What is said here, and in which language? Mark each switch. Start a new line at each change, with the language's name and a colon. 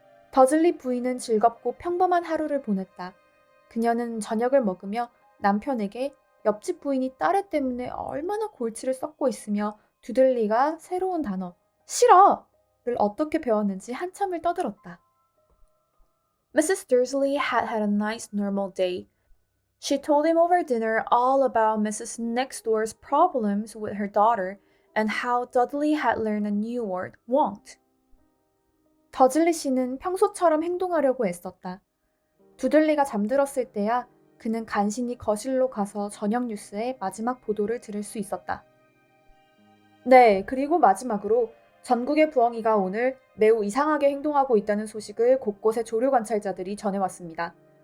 Korean: 더즐리 부인은 즐겁고 평범한 하루를 보냈다. 그녀는 저녁을 먹으며 남편에게 옆집 부인이 딸애 때문에 얼마나 골치를 썩고 있으며 두들리가 새로운 단어 싫어를 어떻게 배웠는지 한참을 떠들었다.
English: Mrs. Dursley had had a nice normal day. She told him over dinner all about Mrs. Next Door's problems with her daughter and how Dudley had learned a new word, won't.
Korean: 더즐리 씨는 평소처럼 행동하려고 애썼다. 두들리가 잠들었을 때야 그는 간신히 거실로 가서 저녁 뉴스의 마지막 보도를 들을 수 있었다. 네, 그리고 마지막으로 전국의 부엉이가 오늘 매우 이상하게 행동하고 있다는 소식을 곳곳의 조류 관찰자들이 전해왔습니다.